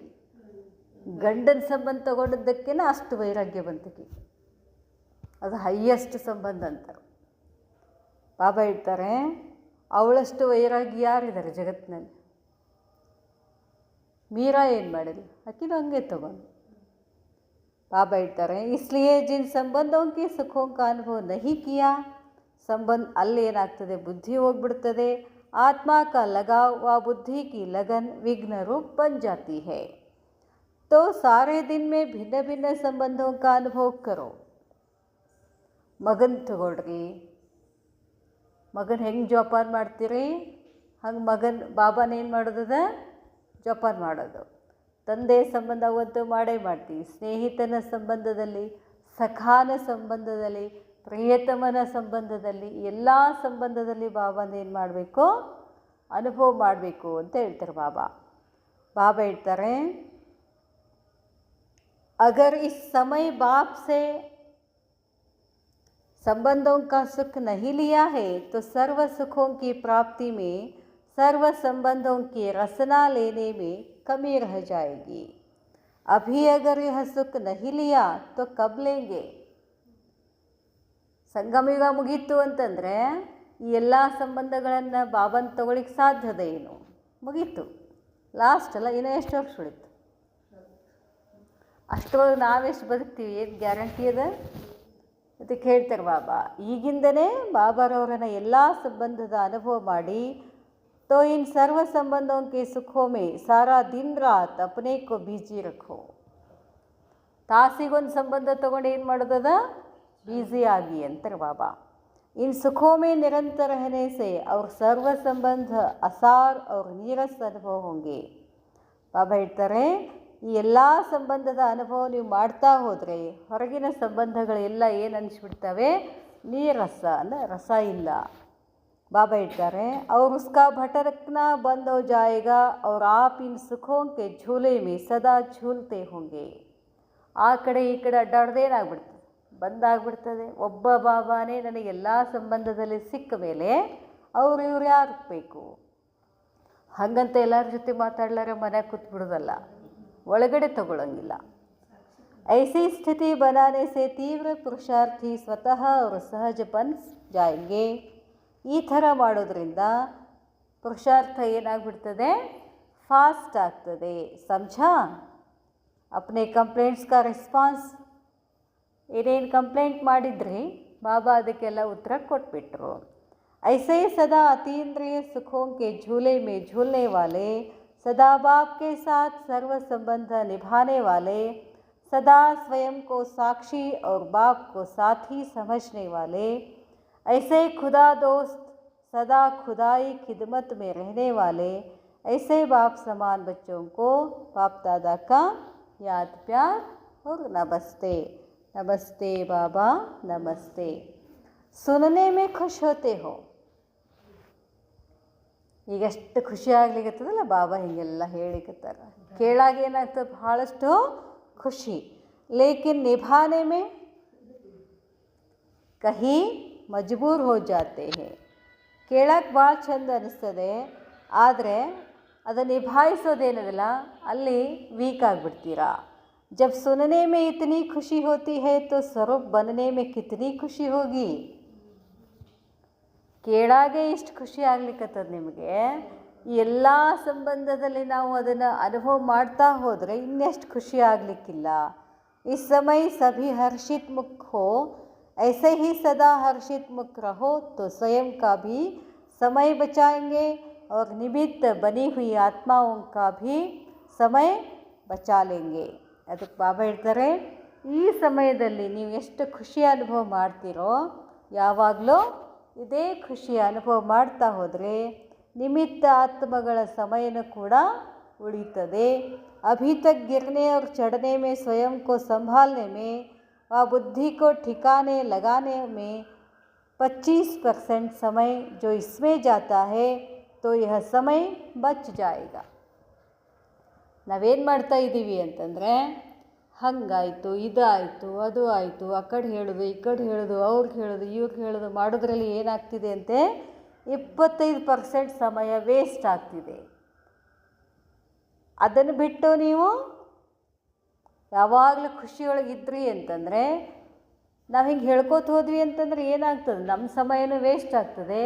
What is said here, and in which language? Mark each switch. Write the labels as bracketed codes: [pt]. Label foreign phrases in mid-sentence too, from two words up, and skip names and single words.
[kn] ಗಂಡನ ಸಂಬಂಧ ತೊಗೊಂಡಿದ್ದಕ್ಕೇ ಅಷ್ಟು ವೈರಾಗ್ಯ ಬಂತಕ್ಕೆ. ಅದು ಹೈಯೆಸ್ಟ್ ಸಂಬಂಧ ಅಂತಾರೆ. ಬಾಬಾ ಹೇಳ್ತಾರೆ, ಅವಳಷ್ಟು ವೈರಾಗ್ಯ ಯಾರಿದ್ದಾರೆ ಜಗತ್ತಿನಲ್ಲಿ? ಮೀರಾ ಏನು ಮಾಡಿದ್ಲು? ಆಕಿನೂ ಹಂಗೆ ತಗೊಂಡು. ಬಾಬಾ ಹೇಳ್ತಾರೆ, [hi] इसलिए जिन संबंधों के सुखों का अनुभव नहीं किया, संबंध [kn] ಅಲ್ಲಿ ಏನಾಗ್ತದೆ? ಬುದ್ಧಿ ಹೋಗ್ಬಿಡ್ತದೆ. [hi] आत्मा का लगाव व बुद्धि की लगन विघ्न रूप बन जाती है. तो सारे दिन में भिन्न भिन्न संबंधों का अनुभव करो. [kn] ಮಗನ ತಗೊಳ್ರಿ. ಮಗನ ಹೆಂಗೆ ಜೋಪಾನ ಮಾಡ್ತೀರಿ? ಹಂಗೆ ಬಾಬಾನ ಏನು ಮಾಡೋದದ? ಜೋಪಾನ ಮಾಡೋದು. ತಂದೆ ಸಂಬಂಧ ಅವತ್ತು ಮಾಡೇ ಮಾಡ್ತೀವಿ. ಸ್ನೇಹಿತನ ಸಂಬಂಧದಲ್ಲಿ, ಸಖಾನ ಸಂಬಂಧದಲ್ಲಿ, ಪ್ರಿಯತಮನ ಸಂಬಂಧದಲ್ಲಿ, ಎಲ್ಲ ಸಂಬಂಧದಲ್ಲಿ ಬಾಬಾನ ಏನು ಮಾಡಬೇಕು? ಅನುಭವ ಮಾಡಬೇಕು ಅಂತ ಹೇಳ್ತಾರೆ ಬಾಬಾ. ಬಾಬಾ ಹೇಳ್ತಾರೆ, [hi] अगर इस समय बाप से संबंधों का सुख नहीं लिया है तो सर्व सुखों की प्राप्ति में सर्व संबंधों की रसना लेने में कमी रह जाएगी. अभी अगर यह सुख नहीं लिया तो कब लेंगे? [kn] ಸಂಗಮಯುಗ ಮುಗೀತು ಅಂತಂದರೆ ಈ ಎಲ್ಲ ಸಂಬಂಧಗಳನ್ನು ಬಾಬನ ತಗೊಳ್ಳಿಕ್ಕೆ ಸಾಧ್ಯದ ಏನು? ಮುಗೀತು, ಲಾಸ್ಟ್ ಅಲ್ಲ. ಇನ್ನೂ ಎಷ್ಟು ವರ್ಷ ಉಳಿತು? ಅಷ್ಟರೊಳಗೆ ನಾವೆಷ್ಟು ಬದುಕ್ತೀವಿ? ಏನು ಗ್ಯಾರಂಟಿ ಅದ? ಅದಕ್ಕೆ ಹೇಳ್ತಾರೆ ಬಾಬಾ, ಈಗಿಂದನೇ ಬಾಬಾರವರನ್ನ ಎಲ್ಲ ಸಂಬಂಧದ ಅನುಭವ ಮಾಡಿ, [hi] तो इन सर्व संबंधों के सुखों में सारा दिन रात अपने को बिजी रखो. [kn] ತಾಸಿಗೊಂದು ಸಂಬಂಧ ತೊಗೊಂಡು ಏನು ಮಾಡೋದದ? ಬ್ಯುಸಿ ಆಗಿ ಅಂತಾರೆ ಬಾಬಾ. [hi] इन सुखों में निरंतर रहने से और सर्व संबंध असार और नीरस अनुभव होंगे. [kn] ಬಾಬಾ ಹೇಳ್ತಾರೆ, ಈ ಎಲ್ಲ ಸಂಬಂಧದ ಅನುಭವ ನೀವು ಮಾಡ್ತಾ ಹೋದರೆ ಹೊರಗಿನ ಸಂಬಂಧಗಳೆಲ್ಲ ಏನು ಅನಿಸ್ಬಿಡ್ತವೆ? ನೀರಸ, ಅಂದರೆ ರಸ ಇಲ್ಲ. बाबा ಹೇಳ್ತಾರೆ, [hi] और उसका भटकना बंद हो जाएगा और आप इन सुखों के झूले में सदा झूलते होंगे. [kn] ಆ ಕಡೆ ಈ ಕಡೆ ಅಡ್ಡಾಡ್ದೇನಾಗ್ಬಿಡ್ತದೆ? ಬಂದಾಗ್ಬಿಡ್ತದೆ. ಒಬ್ಬ ಬಾಬಾನೇ ನನಗೆಲ್ಲ ಸಂಬಂಧದಲ್ಲಿ ಸಿಕ್ಕ ಮೇಲೆ ಅವ್ರು ಇವ್ರು ಯಾರು ಬೇಕು? ಹಾಗಂತ ಎಲ್ಲರ ಜೊತೆ ಮಾತಾಡ್ಲಾರೆ ಮನೆಗೆ ಕೂತ್ಬಿಡೋದಲ್ಲ, ಒಳಗಡೆ ತಗೊಳ್ಳೋಂಗಿಲ್ಲ. [hi] ऐसी स्थिति बनाने से तीव्र पुरुषार्थी स्वतः और सहज बन जाएंगे. [kn] ಈ ಥರ ಮಾಡೋದ್ರಿಂದ ಪುರುಷಾರ್ಥ ಏನಾಗ್ಬಿಡ್ತದೆ? ಫಾಸ್ಟ್ ಆಗ್ತದೆ. [hi] समझा? अपने कंप्लेंट्स का रेस्पॉन्स [kn] ಏನೇನು ಕಂಪ್ಲೇಂಟ್ ಮಾಡಿದ್ರಿ ಬಾಬಾ ಅದಕ್ಕೆಲ್ಲ ಉತ್ತರ ಕೊಟ್ಬಿಟ್ರು. [hi] ऐसे सदा अतीन्द्रिय सुखों के झूले में झूलने वाले, सदा बाप के साथ सर्व संबंध निभाने वाले, सदा स्वयं को साक्षी और बाप को साथी समझने वाले, ऐसे खुदा दोस्त, सदा खुदाई खिदमत में रहने वाले, ऐसे बाप समान बच्चों को बाप दादा का याद प्यार और नमस्ते. नमस्ते बाबा, नमस्ते. सुनने में खुश होते हो. [kn] ಈಗಷ್ಟು ಖುಷಿ ಆಗ್ಲಿಕ್ಕತ್ತದಲ್ಲ ಬಾಬಾ ಹೀಗೆಲ್ಲ ಹೇಳಿಕತ್ತಾರ. ಕೇಳಾಗ ಏನಾಗ್ತದೆ? ಭಾಳಷ್ಟು ಖುಷಿ. [hi] लेकिन निभाने में कहीं मजबूर हो जाते हैं. [kn] ಕೇಳಕ್ಕೆ ಭಾಳ ಚಂದ ಅನ್ನಿಸ್ತದೆ, ಆದರೆ ಅದನ್ನು ನಿಭಾಯಿಸೋದೇನದಲ್ಲ ಅಲ್ಲಿ ವೀಕ್ ಆಗಿಬಿಡ್ತೀರಾ. [hi] जब सुनने में इतनी खुशी होती है तो स्वरूप बनने में कितनी खुशी होगी. [kn] ಕೇಳಾಗೆ ಇಷ್ಟು ಖುಷಿ ಆಗ್ಲಿಕ್ಕತ್ತದ ನಿಮಗೆ. ಈ ಎಲ್ಲ ಸಂಬಂಧದಲ್ಲಿ ನಾವು ಅದನ್ನು ಅನುಭವ ಮಾಡ್ತಾ ಹೋದರೆ ಇನ್ನೆಷ್ಟು ಖುಷಿ ಆಗಲಿಕ್ಕಿಲ್ಲ. [hi] इस समय सभी हर्षित मुख हो, ऐसे ही सदा हर्षित मुख रहो तो स्वयं का भी समय बचाएंगे और निमित्त बनी हुई आत्माओं का भी समय बचा लेंगे. [kn] ಅದಕ್ಕೆ ಬಾಬಾ ಹೇಳ್ತಾರೆ, ಈ ಸಮಯದಲ್ಲಿ ನೀವು ಎಷ್ಟು ಖುಷಿ ಅನುಭವ ಮಾಡ್ತೀರೋ, ಯಾವಾಗಲೂ ಇದೇ ಖುಷಿಯ ಅನುಭವ ಮಾಡ್ತಾ ಹೋದರೆ ನಿಮಿತ್ತ ಆತ್ಮಗಳ ಸಮಯನೂ ಕೂಡ उड़ीतदे। [hi] अभी तक गिरने और चढ़ने में स्वयं को संभालने में व बुद्धि को ठिकाने लगाने में 25% समय जो इसमें जाता है तो यह समय बच जाएगा। [kn] ನಾವೇನು ಮಾಡ್ತಾ ಇದ್ದೀವಿ ಅಂತಂದರೆ, ಹಂಗಾಯಿತು, ಇದಾಯಿತು, ಅದು ಆಯಿತು, ಆ ಕಡೆ ಹೇಳೋದು, ಈ ಕಡೆ ಹೇಳೋದು, ಅವ್ರಿಗೆ ಹೇಳೋದು, ಇವ್ರಿಗೆ ಹೇಳೋದು ಮಾಡೋದ್ರಲ್ಲಿ ಏನಾಗ್ತಿದೆ ಅಂತೆ, 25% ಸಮಯ ವೇಸ್ಟ್ ಆಗ್ತಿದೆ. ಅದನ್ನು ಬಿಟ್ಟು ನೀವು ಯಾವಾಗಲೂ ಖುಷಿಯೊಳಗಿದ್ರಿ ಅಂತಂದರೆ, ನಾವು ಹಿಂಗೆ ಹೇಳ್ಕೋತ ಹೋದ್ವಿ ಅಂತಂದರೆ ಏನಾಗ್ತದೆ, ನಮ್ಮ ಸಮಯನೂ ವೇಸ್ಟ್ ಆಗ್ತದೆ.